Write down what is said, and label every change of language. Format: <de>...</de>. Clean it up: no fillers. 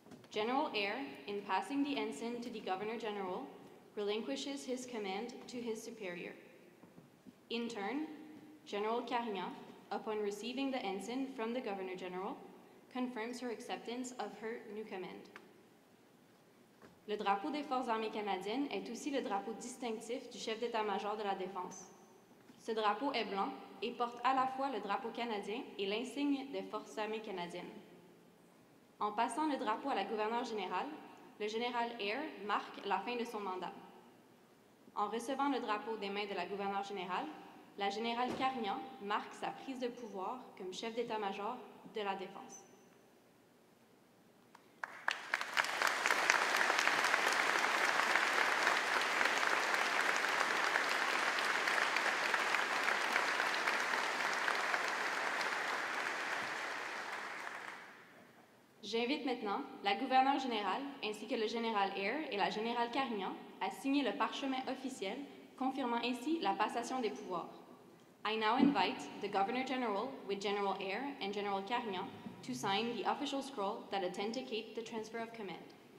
<en>General Eyre, in passing the ensign to the Governor General, relinquishes his command to his superior. In turn, General Carignan, upon receiving the ensign from the Governor General, confirms her acceptance of her new command.</en> <fr>Le drapeau des Forces armées canadiennes est aussi le drapeau distinctif du chef d'état-major de la Défense. Ce drapeau est blanc et porte à la fois le drapeau canadien et l'insigne des Forces armées canadiennes. En passant le drapeau à la gouverneure générale, le général Eyre marque la fin de son mandat. En recevant le drapeau des mains de la gouverneure générale, la générale Carignan marque sa prise de pouvoir comme chef d'état-major de la Défense. J'invite maintenant la gouverneure générale ainsi que le général Eyre et la générale Carignan à signer le parchemin officiel confirmant ainsi la passation des pouvoirs.</fr> <en>I now invite the Governor General with General Eyre and General Carignan to sign the official scroll that authenticate the transfer of command.</en>